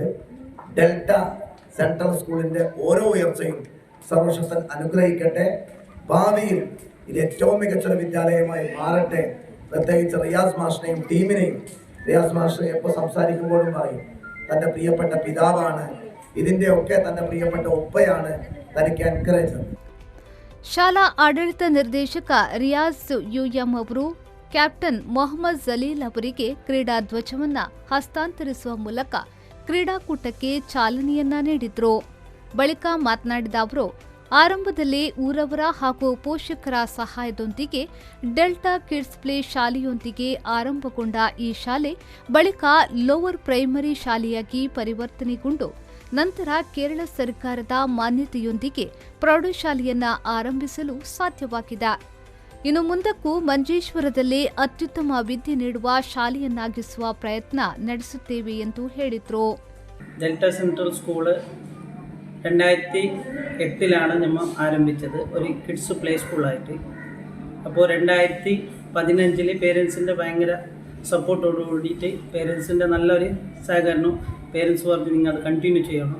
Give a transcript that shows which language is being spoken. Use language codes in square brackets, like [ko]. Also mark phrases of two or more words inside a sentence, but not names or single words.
[ml] ഡെൽറ്റ സെൻട്രൽ സ്കൂളിൻ്റെ ഓരോ ഉയർച്ചയും സർവശക്തൻ അനുഗ്രഹിക്കട്ടെ. ഭാവിയിൽ ഇത് ഏറ്റവും മികച്ചൊരു വിദ്യാലയമായി മാറട്ടെ. പ്രത്യേകിച്ച് റിയാസ് മാഷിനെയും ടീമിനെയും, റിയാസ് മാഷ് എപ്പോൾ സംസാരിക്കുമ്പോഴും പറയും തൻ്റെ പ്രിയപ്പെട്ട പിതാവാണ്, ഇതിൻ്റെ ഒക്കെ തൻ്റെ പ്രിയപ്പെട്ട ഉപ്പയാണ് തനിക്ക് എൻകറേജ്. [kn] ಶಾಲಾ ಆಡಳಿತ ನಿರ್ದೇಶಕ ರಿಯಾಜ್ ಯುಎಂ ಅವರು ಕ್ಯಾಪ್ಟನ್ ಮೊಹಮ್ಮದ್ ಜಲೀಲ್ ಅವರಿಗೆ ಕ್ರೀಡಾ ಧ್ವಜವನ್ನು ಹಸ್ತಾಂತರಿಸುವ ಮೂಲಕ ಕ್ರೀಡಾಕೂಟಕ್ಕೆ ಚಾಲನೆಯನ್ನ ನೀಡಿದ್ರು. ಬಳಿಕ ಮಾತನಾಡಿದ ಅವರು, ಆರಂಭದಲ್ಲಿ ಊರವರ ಹಾಗೂ ಪೋಷಕರ ಸಹಾಯದೊಂದಿಗೆ ಡೆಲ್ಟಾ ಕಿಡ್ಸ್ ಪ್ಲೇ ಶಾಲೆಯೊಂದಿಗೆ ಆರಂಭಗೊಂಡ ಈ ಶಾಲೆ ಬಳಿಕ [en] lower primary [kn] ಶಾಲೆಯಾಗಿ ಪರಿವರ್ತನೆಗೊಂಡು ನಂತರ ಕೇರಳ ಸರ್ಕಾರದ ಮಾನ್ಯತೆಯೊಂದಿಗೆ ಪ್ರೌಢಶಾಲೆಯನ್ನ ಆರಂಭಿಸಲು ಸಾಧ್ಯವಾಗಿದೆ. ಇನ್ನು ಮುಂದಕ್ಕೂ ಮಂಜೇಶ್ವರದಲ್ಲಿ ಅತ್ಯುತ್ತಮ ವಿದ್ಯೆ ನೀಡುವ ಶಾಲೆಯನ್ನಾಗಿಸುವ ಪ್ರಯತ್ನ ನಡೆಸುತ್ತೇವೆ ಎಂದು ಹೇಳಿದರು. [ml] ഡെൽറ്റ സെൻട്രൽ സ്കൂള് 2008ലാണ് നമ്മൾ ആരംഭിച്ചത്, ഒരു [en] kids play [ml] സ്കൂളായിട്ട്. അപ്പോൾ 2015 പേരൻസിൻ്റെ ഭയങ്കര സപ്പോർട്ടോട് കൂടിയിട്ട് പേരൻസിൻ്റെ നല്ലൊരു സഹകരണം, പേരൻസ് പറഞ്ഞു നിങ്ങൾ അത് കണ്ടിന്യൂ ചെയ്യണം.